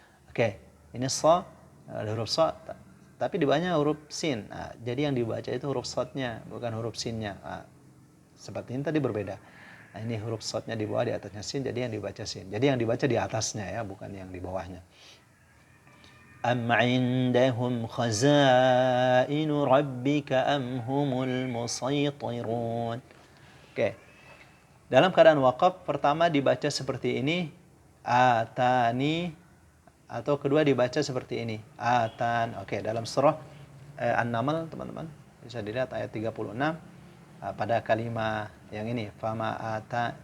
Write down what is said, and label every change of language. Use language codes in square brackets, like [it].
[id] Oke, ini sha, ada huruf sha, tapi di bawahnya huruf sin. Nah, jadi yang dibaca itu huruf shadnya, bukan huruf sinnya. Nah, seperti ini tadi berbeda. Nah, ini huruf shadnya di bawah, di atasnya sin, jadi yang dibaca sin. Jadi yang dibaca di atasnya ya, bukan yang di bawahnya. [ar] أم عندهم خزائن ربك أم هم المسيطرون. [id] Oke. Dalam keadaan waqaf pertama dibaca seperti ini atani, atau kedua dibaca seperti ini atan. Oke, dalam surah An-Naml teman-teman bisa dilihat ayat 36 pada kalimat yang ini fama ata.